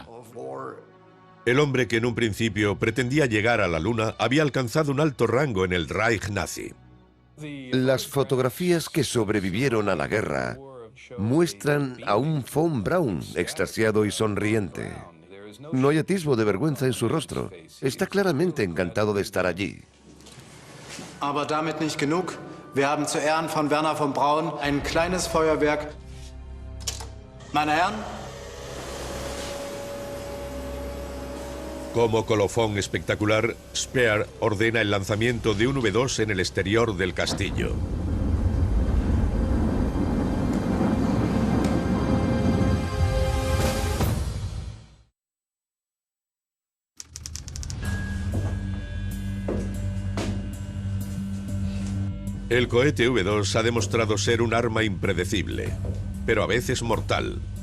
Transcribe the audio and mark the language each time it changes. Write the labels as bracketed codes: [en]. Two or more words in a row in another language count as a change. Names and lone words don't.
[es] El hombre que en un principio pretendía llegar a la Luna había alcanzado un alto rango en el Reich nazi. Las fotografías que sobrevivieron a la guerra muestran a un von Braun extasiado y sonriente. No hay atisbo de vergüenza en su rostro. Está claramente encantado de estar allí. [de] Aber damit nicht genug. Wir haben zu Ehren von Werner von Braun ein kleines Feuerwerk. Meine Herren. [es] Como colofón espectacular, Speer ordena el lanzamiento de un V2 en el exterior del castillo. El cohete V2 ha demostrado ser un arma impredecible, pero a veces mortal.